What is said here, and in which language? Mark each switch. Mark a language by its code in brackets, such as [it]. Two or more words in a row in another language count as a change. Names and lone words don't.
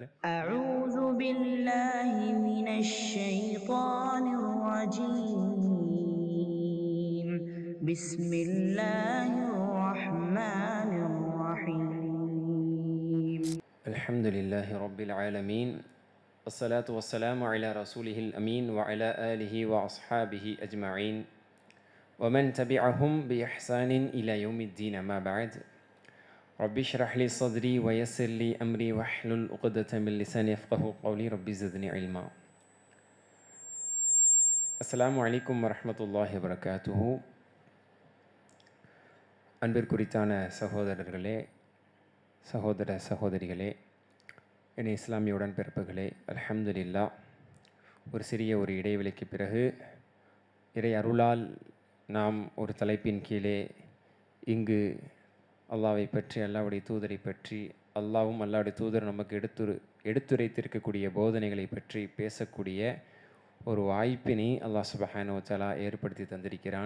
[ar] أعوذ بالله من الشيطان الرجيم. بسم الله الرحمن الرحيم. الحمد لله رب العالمين. والصلاة والسلام على رسوله الأمين وعلى آله وأصحابه أجمعين ومن تبعهم بإحسان إلى يوم الدين. ما بعد، رب اشرح لي صدري ويسر لي أمري واحلل عقدة من لساني يفقهوا قولي رب زدني علما. السلام عليكم ورحمة الله وبركاته. [ta] அன்பிற்குரித்தான சகோதரர்களே, சகோதர சகோதரிகளே, என் இஸ்லாமிய உடன்பிறப்புகளே, அல்ஹம்துலில்லாஹ். ஒரு சிறிய இடைவெளிக்கு பிறகு இறை அருளால் நாம் ஒரு தலைப்பின் கீழே இங்கு அல்லாஹ்வை பற்றி, அல்லாஹ்வுடைய தூதரை பற்றி, அல்லாஹ்வும் அல்லாஹ்வுடைய தூதர் நமக்கு எடுத்துரைத்திருக்கக்கூடிய போதனைகளை பற்றி பேசக்கூடிய ஒரு வாய்ப்பினை அல்லாஹ் [ar] سبحانه وتعالى [ta] ஏற்படுத்தி தந்திருக்கிறான்.